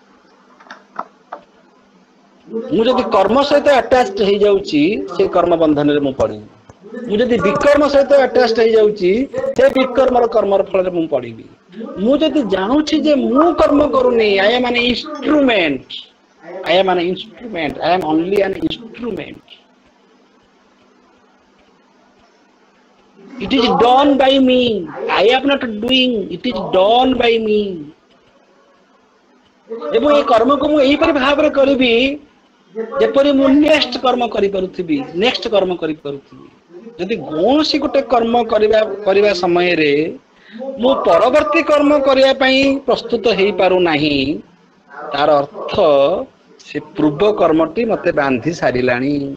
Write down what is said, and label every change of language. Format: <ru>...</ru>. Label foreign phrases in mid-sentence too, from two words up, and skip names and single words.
<or>ମୁଁ ଯଦି କର୍ମ ସହିତ ଆଟାଚ ହେଇଯାଉଛି ସେ କର୍ମ ବନ୍ଧନରେ ମୁଁ ପଡିବି। ମୁଁ ଯଦି ବିକର୍ମ ସହିତ ଆଟାଚ ହେଇଯାଉଛି ସେ ବିକର୍ମର କର୍ମର ଫଳରେ ମୁଁ ପଡିବି। ମୁଁ ଯଦି ଜାଣୁଛି ଯେ ମୁଁ କର୍ମ କରୁନି,</or> <en>I am an instrument, I am an instrument, I am only an instrument. It is done by me, I am not doing, it is done by me।</en> <or>ଏବଂ ଏ କର୍ମକୁ ମୁଁ ଏହିପରି ଭାବରେ କରିବି ଯେପରି ମୁଁ ନେକ୍ସଟ କର୍ମ କରିପାରୁଥିବି, ନେକ୍ସଟ କର୍ମ କରିପାରୁଥିବି। ଯଦି କୌଣସି ଗୋଟେ କର୍ମ କରିବା ସମୟରେ ମୁଁ ପରବର୍ତ୍ତୀ କର୍ମ କରିବା ପାଇଁ ପ୍ରସ୍ତୁତ ହେଇପାରୁନାହିଁ, ତାର ଅର୍ଥ ସେ ପୂର୍ବ କର୍ମଟି ମତେ ବାନ୍ଧି ସାରିଲାଣି।</or>